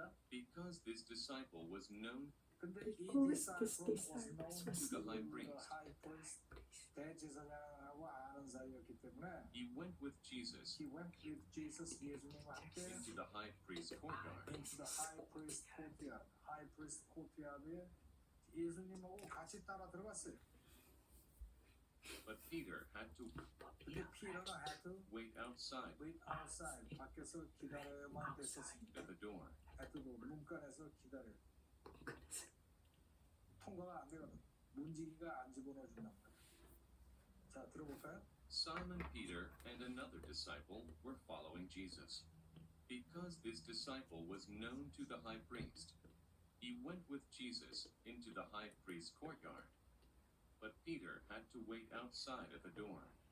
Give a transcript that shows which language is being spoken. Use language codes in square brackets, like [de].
[en] because this disciple was known Because this disciples to was the high priest. [ko] 대제사장하고 아는 사이였기 때문에 [en] He went with Jesus he went with Jesus, [ko] 예수님과 함께 [en] into the high priest's courtyard. into the high priest courtyard. high priest courtyard [ko] 에 예수님하고 같이 따라 들어갔어요. [en] But Peter had to [ko] 근데 피터는 [en] had to wait outside wait outside. [ko] 밖에서 기다려야만 됐었습니다. [en] at the door. [ko] 하여튼 문간에서 기다려. 통과가 안 되거든. 문지기가 안 집어넣어 준단 말이야. 자, 들어볼까요? [en] Simon Peter and another disciple were following Jesus. Because this disciple was known to the high priest, he went with Jesus into the high priest's courtyard. But Peter had to wait outside at the door.